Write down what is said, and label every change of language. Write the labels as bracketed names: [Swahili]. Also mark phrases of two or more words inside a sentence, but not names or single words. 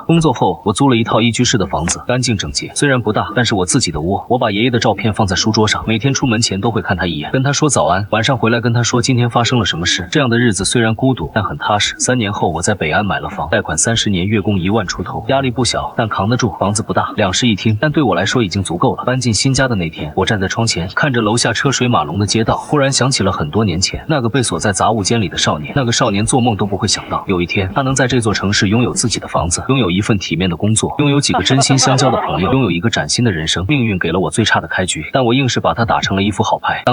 [Chinese] 工作後，我租了一套1居室的房子，乾淨整潔，雖然不大，但是我自己的窩。我把爺爺的照片放在書桌上，每天出門前都會看他一眼，跟他說早安，晚上回來跟他說今天發生了什麼事。這樣的日子雖然孤獨，但很踏實。3年後，我在北安買了房，貸款30年，月供1萬出頭，壓力不小，但扛得住。房子不大，2室1廳，但對我來說已經足夠了。搬進新家的那天，我站在窗前，看着樓下車水馬龍的街道，忽然想起了很多年前那個被鎖在雜物間裡的少年。那個少年做夢都不會想到，有一天他能在這座城市擁有自己的房子，擁有一份體面的工作，擁有幾個真心相交的朋友，擁有一個嶄新的人生。命運給了我最差的開局，但我硬是把它打成了一副好牌。